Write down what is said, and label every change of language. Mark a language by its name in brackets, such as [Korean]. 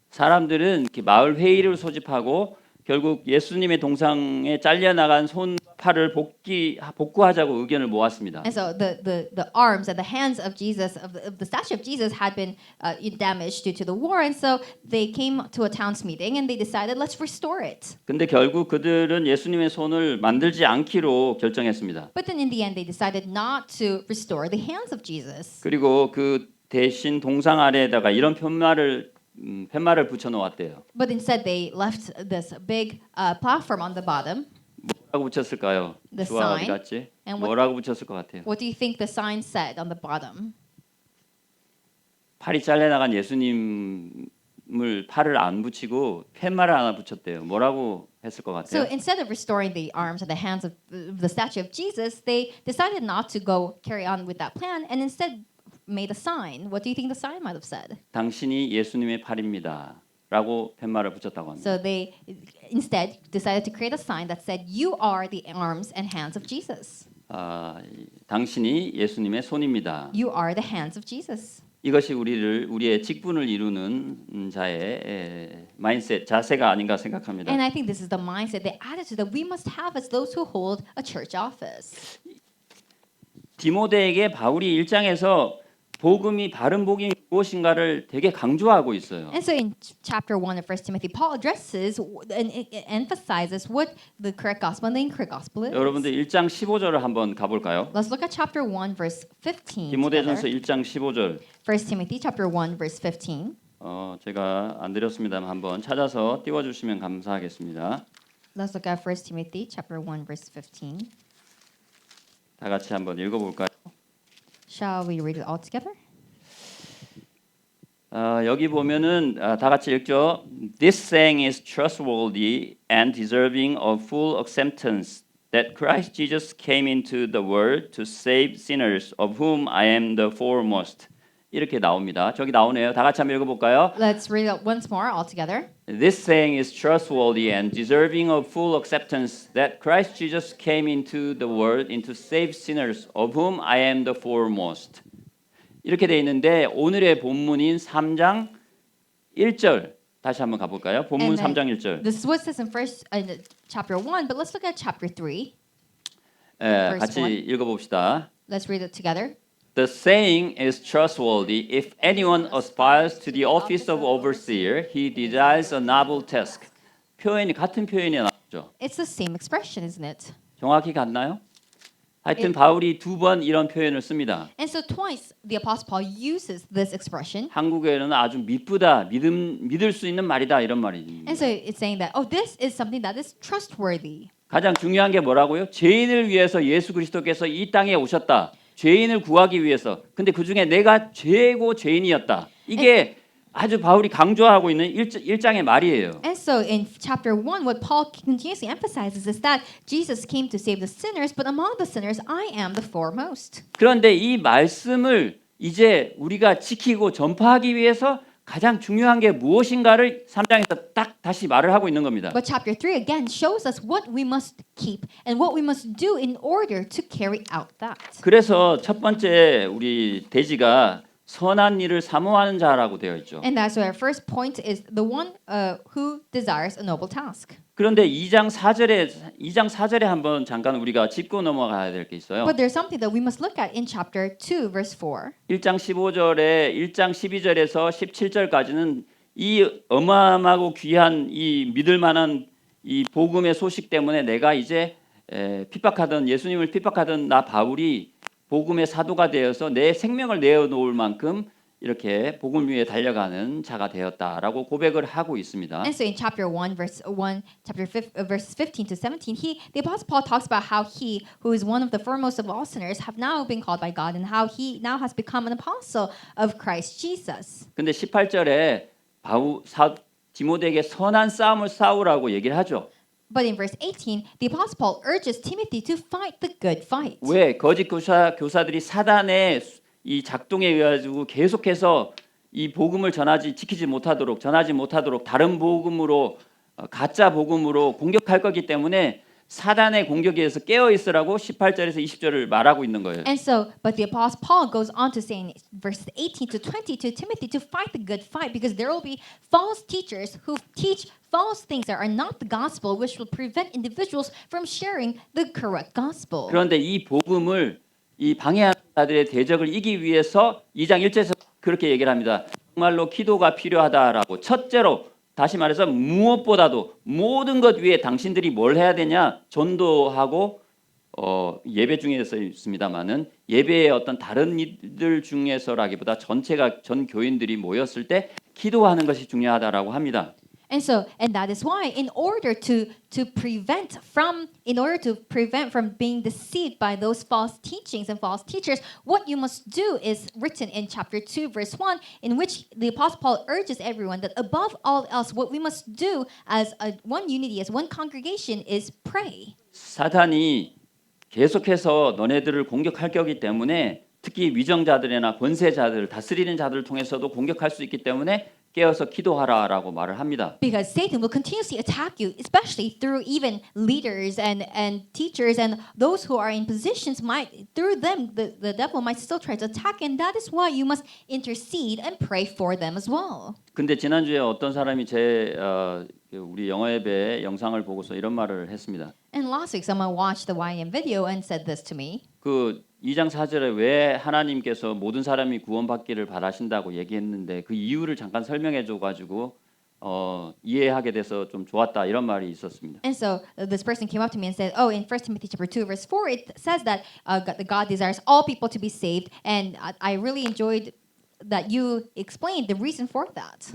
[Korean] 사람들은 이렇게 마을 회의를 소집하고 결국 예수님의 동상에 잘려 나간 손 팔을 복구하자고 의견을 모았습니다. [English] And so the arms and the hands of Jesus of the statue of Jesus had been damaged due to the war, and so they came to a town's meeting and they decided let's restore it. [Korean] 근데 결국 그들은 예수님의 손을 만들지 않기로 결정했습니다. [English] But then in the end they decided not to restore the hands of Jesus. [Korean] 그리고 그 대신 동상 아래에다가 이런 팻말을 붙여 놓았대요. [English] But instead they left this big platform on the bottom. [Korean] 뭐라고 붙였을까요? [English] The [Korean] 주아 어디 [English] sign. [Korean] 갔지? [English] And [Korean] 뭐라고 붙였을 것 같아요? [English] What do you think the sign said on the bottom? [Korean] 팔이 잘려 나간 예수님을 팔을 안 붙이고 팻말을 하나 붙였대요. 뭐라고 했을 것 [English] So [Korean] 같아요? [English] instead of restoring the arms and the hands of the statue of Jesus, they decided not to go carry on with that plan and instead made a sign. What do you think the sign might have said? [Korean] 당신이 예수님의 팔입니다. 라고 팻말을 붙였다고 합니다. [English] So they instead decided to create a sign that said, "You are the arms and hands of Jesus. [Korean] 당신이 예수님의 손입니다. [English] You are the hands of Jesus." [Korean] 이것이 우리의 직분을 이루는 자의 마인드셋 자세가 아닌가 생각합니다. [English] And I think this is the mindset, the attitude that we must have as those who hold a church office. [Korean] 디모데에게 바울이 1장에서 복음이 바른 복음이 무엇인가를 되게 강조하고 있어요. [English] And so in chapter 1 of 1 Timothy, Paul addresses and emphasizes what the correct gospel and the incorrect gospel is. [Korean] 여러분들 1장 15절을 한번 가볼까요? [English] Let's look at chapter 1 verse 15. [Korean] 디모데전서 [English] together. [Korean] 1장 15절. [English] 1 Timothy chapter 1 verse 15. [Korean] 제가 안 드렸습니다만 한번 찾아서 띄워주시면 감사하겠습니다. [English] Let's look at 1 Timothy chapter 1 verse 15. [Korean] 다 같이 한번 읽어볼까요? [English] Shall we read it all together? [Korean] 여기 보면은 다 같이 읽죠. [English] This saying is trustworthy and deserving of full acceptance that Christ Jesus came into the world to save sinners, of whom I am the foremost. [Korean] 이렇게 나옵니다. 저기 나오네요. 다 같이 한번 읽어볼까요? [English] Let's read it once more all together. This saying is trustworthy and deserving of full acceptance that Christ Jesus came into the world to save sinners, of whom I am the foremost. [Korean] 이렇게 돼 있는데 오늘의 본문인 3장 1절 다시 한번 가볼까요? 본문 3장 1절. [English] This is what it says in chapter 1, but let's look at chapter 3. [Korean] 같이 [English] one. [Korean] 읽어봅시다. [English] Let's read it together. The saying is trustworthy. If anyone aspires to the office of overseer, he desires a noble task. [Korean] 같은 표현이 죠. [English] It's the same expression, isn't it? [Korean] 정확히 같나요? 하여튼 바울이 두 번 이런 표현을 씁니다. [English] And so twice the Apostle Paul uses this expression. [Korean] 한국에는 아주 믿부다, 믿을 수 있는 말이다 이런 말입니다. [English] And so it's saying that, oh, this is something that is trustworthy. [Korean] 가장 중요한 게 뭐라고요? 죄인을 위해서 예수 그리스도께서 이 땅에 오셨다. 죄인을 구하기 위해서. 근데 그중에 내가 최고 죄인이었다. 이게 아주 바울이 강조하고 있는 1장의 말이에요. [English] And so in chapter 1, what Paul continuously emphasizes is that Jesus came to save the sinners, but among the sinners, I am the foremost. [Korean] 그런데 이 말씀을 이제 우리가 지키고 전파하기 위해서 가장 중요한 게 무엇인가를 3장에서 딱 다시 말을 하고 있는 겁니다. [English] But chapter 3 again shows us what we must keep and what we must do in order to carry out that. [Korean] 그래서 첫 번째 우리 대지가 선한 일을 사모하는 자라고 되어 있죠. [English] And that's why our first point is the one who desires a noble task. [Korean] 그런데 2장 4절에 한번 잠깐 우리가 짚고 넘어가야 될 게 있어요. [English] But there's something that we must look at in chapter 2 verse 4. [Korean] 1장 15절에 1장 12절에서 17절까지는 이 어마어마하고 귀한 이 믿을 만한 이 복음의 소식 때문에 내가 이제 핍박하던 예수님을 핍박하던 나 바울이 복음의 사도가 되어서 내 생명을 내어놓을 만큼 이렇게 복음 위에 달려가는 자가 되었다라고 고백을 하고 있습니다. [English] And so in chapter 1 verses 15 to 17, the Apostle Paul talks about how he, who is one of the foremost of all sinners, have now been called by God and how he now has become an apostle of Christ Jesus. [Korean] 근데 18절에 디모데에게 선한 싸움을 싸우라고 얘기를 하죠. [English] But in verse 18, the Apostle Paul urges Timothy to fight the good fight. [Korean] 왜 거짓 교사들이 사단의 이 작동에 의해 가지고 계속해서 이 복음을 지키지 못하도록 전하지 못하도록 다른 복음으로 가짜 복음으로 공격할 거기 때문에 사단의 공격에 의해서 깨어 있으라고 18절에서 20절을 말하고 있는 거예요. [English] And so, but the Apostle Paul goes on to say in verses 18 to 20 to Timothy to fight the good fight because there will be false teachers who teach false things that are not the gospel, which will prevent individuals from sharing the correct gospel. [Korean] 그런데 이 복음을 이 방해하는 자들의 대적을 이기기 위해서 2장 1절에서 그렇게 얘기를 합니다. 정말로 기도가 필요하다라고. 첫째로 다시 말해서 무엇보다도 모든 것 위에 당신들이 뭘 해야 되냐? 전도하고 예배 중에서 있습니다만은 예배의 어떤 다른 일들 중에서라기보다 전 교인들이 모였을 때 기도하는 것이 중요하다라고 합니다. [English] And that is why in order to prevent from being deceived by those false teachings and false teachers, what you must do is written in chapter 2 verse 1, in which the Apostle Paul urges everyone that above all else what we must do as one unity, as one congregation is pray. [Korean] 사탄이 계속해서 너네들을 공격할 거기 때문에 특히 위정자들이나 권세자들, 다스리는 자들을 통해서도 공격할 수 있기 때문에 깨어서 기도하라라고 말을 합니다. [English] Because Satan will continuously attack you, especially through even leaders and teachers and those who are in positions. Through them, the devil might still try to attack, and that is why you must intercede and pray for them as well. [Korean] 근데 지난주에 어떤 사람이 우리 영어 예배 영상을 보고서 이런 말을 했습니다. [English] And last week, someone watched the YM video and said this to me. [Korean] 그 2장 4절에 왜 하나님께서 모든 사람이 구원받기를 바라신다고 얘기했는데 그 이유를 잠깐 설명해 줘 가지고 이해하게 돼서 좀 좋았다 이런 말이 있었습니다. [English] And so this person came up to me and said, "Oh, in 1 Timothy chapter 2 verse 4 it says that God desires all people to be saved, and I really enjoyed that you explained the reason for that."